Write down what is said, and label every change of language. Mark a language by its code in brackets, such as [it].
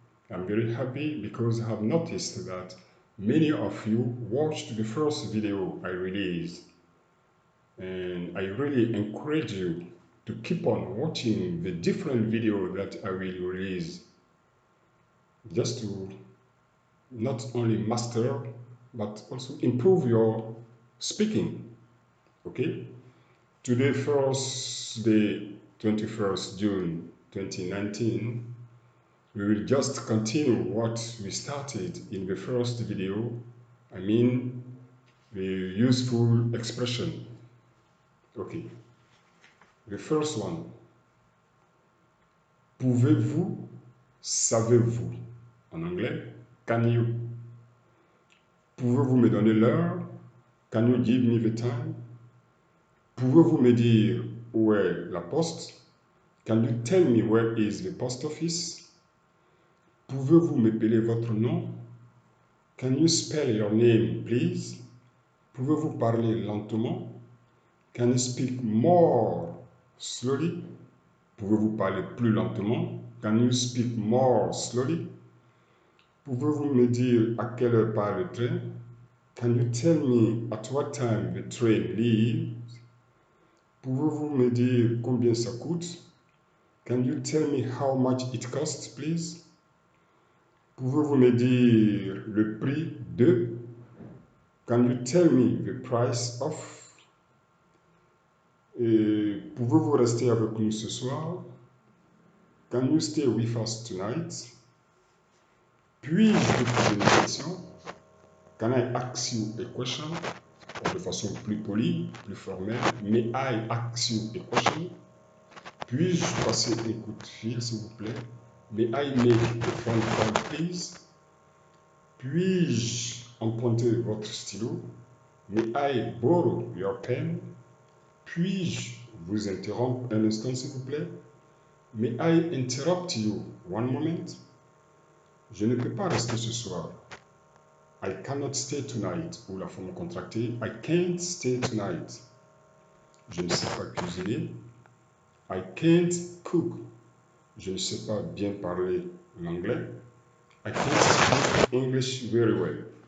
[en] I'm very happy because I have noticed that many of you watched the first video I released, and I really encourage you to keep on watching the different video that I will release just to not only master but also improve your speaking. Okay, today first day 21st June 2019, we will just continue what we started in the first video. I mean the useful expression. Okay, the first one: [fr] pouvez-vous, savez-vous. En anglais, [en] can you. [fr] Pouvez-vous me donner l'heure? [en] Can you give me the time? [fr] Pouvez-vous me dire où est la poste? [en] Can you tell me where is the post office? [fr] Pouvez-vous m'épeler votre nom? [en] Can you spell your name, please? [fr] Pouvez-vous parler lentement? [en] Can you speak more slowly? [fr] Pouvez-vous parler plus lentement? [en] Can you speak more slowly? [fr] Pouvez-vous me dire à quelle heure part le train? [en] Can you tell me at what time the train leaves? [fr] Pouvez-vous me dire combien ça coûte? [en] Can you tell me how much it costs, please? [fr] Pouvez-vous me dire le prix de? [en] Can you tell me the price of? [fr] Et pouvez-vous rester avec nous ce soir? [en] Can you stay with us tonight? [fr] Puis-je vous poser une question? [en] Can I ask you a question? [fr] De façon plus polie, plus formelle. [en] May I ask you a question? [fr] Puis-je passer un coup de fil, s'il vous plaît? [en] May I make a phone call, please? [fr] Puis-je emprunter votre stylo? [en] May I borrow your pen? [fr] Puis-je vous interrompre un instant, s'il vous plaît? [en] May I interrupt you one moment? [fr] Je ne peux pas rester ce soir. [en] I cannot stay tonight. [fr] Ou la forme contractée, [en] I can't stay tonight. [fr] Je ne sais pas cuisiner. [en] I can't cook. [fr] Je ne sais pas bien parler l'anglais. [en] I can't speak English very well.